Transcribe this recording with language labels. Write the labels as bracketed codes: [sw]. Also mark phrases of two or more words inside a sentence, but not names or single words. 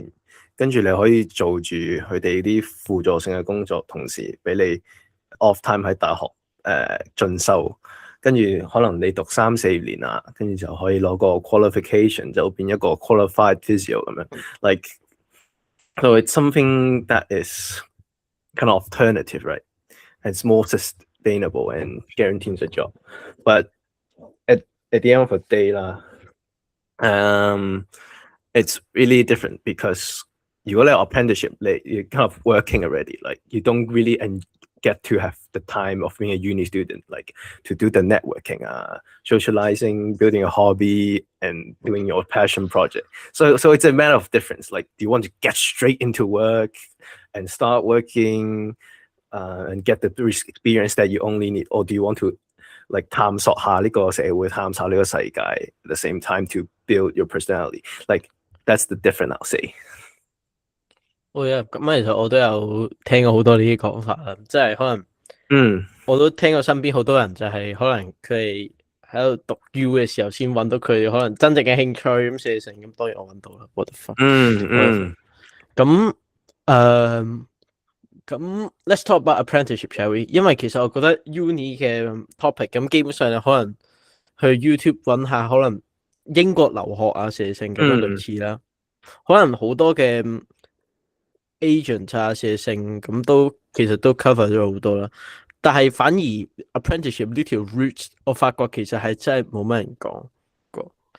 [yue] 跟住你可以做住佢哋啲輔助性嘅工作，同時俾你 [en] off time [yue] 喺大學進修，跟住可能你讀3-4年啊，跟住就可以攞個 qualification 就變一個 [en] qualified physio [yue] 咁樣。 [en] Like so it's something that is kind of alternative, right? And it's more sustainable and guarantees a job. But at the end of the day 啦，it's really different because [yue] 如果你有 [en] apprenticeship， you're kind of working already. Like you don't really get to have the time of being a uni student, like to do the networking, socializing, building a hobby, and doing your passion project. So it's a matter of difference. Like, do you want to get straight into work and start working, and get the experience that you only need, or do you want to like [yue] 探索下呢個社會，探索呢個世界 [en] at the same time to build your personality? Like that's the difference I'll say. [yue] 咁其實我都有聽過好多呢啲講法啦，即係可能，我都聽過身邊好多人就係可能佢哋喺度讀 U 嘅時候先揾到佢可能真正嘅興趣咁寫成，咁當然我揾到啦， [en] what the fuck。咁let's talk about apprenticeship, shall we？ [yue] 因為其實我覺得 uni 嘅 topic 咁基本上你可能去 YouTube 揾下可能英國留學啊寫成咁樣類似啦，可能好多嘅agent 啊，寫成咁都其實都 cover 咗好多啦，但係反而 apprenticeship 呢條 route 我發覺其實係真係冇乜人講過。